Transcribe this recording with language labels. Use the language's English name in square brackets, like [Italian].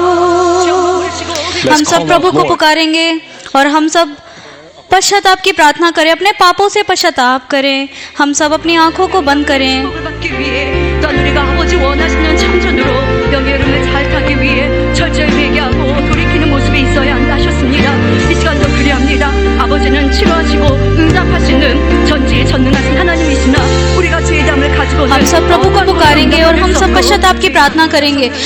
[Hindi] हम सब प्रभु को पुकारेंगे और हम सब पश्चाताप की प्रार्थना करें, अपने पापों से पश्चाताप करें। हम सब अपनी आंखों को बंद करें। [Korean] 또한 우리가 아버지 원하시는 참전으로 영의 흐름을 잘 타기 위해 철저히 회개하고 돌이키는 모습이 있어야 한다 하셨습니다. 이 시간도 그리합니다. 아버지는 치료하시고 응답하시는 전지전능하신 하나님이시나 우리가 죄담을 가지고는 [Hindi] हम सब प्रभु को पुकारेंगे और हम सब पश्चाताप की प्रार्थना करेंगे।